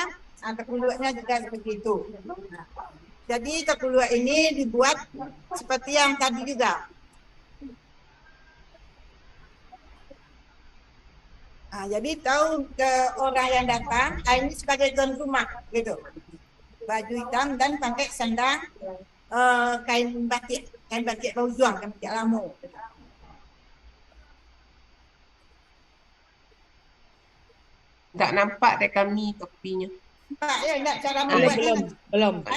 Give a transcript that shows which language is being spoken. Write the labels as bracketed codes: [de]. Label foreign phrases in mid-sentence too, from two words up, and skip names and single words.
[id] Takuluknya juga seperti itu. Jadi takuluk ini dibuat seperti yang tadi juga. Jadi tahu ke orang yang datang, ini sebagai tuan rumah gitu. Baju hitam dan pakai sandang kain batik bau juang, kain batik lamu. [min] Tak nampak dek kami topinya. [id] Nampak ya, enggak cara membuatnya. Belum.